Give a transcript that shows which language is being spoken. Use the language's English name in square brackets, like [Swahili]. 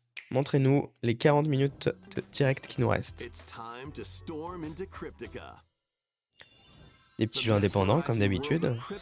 [French] Montrez-nous les 40 minutes de direct qui nous restent. [English] It's time to storm into Cryptica. [French] Des petits jeux indépendants, comme d'habitude.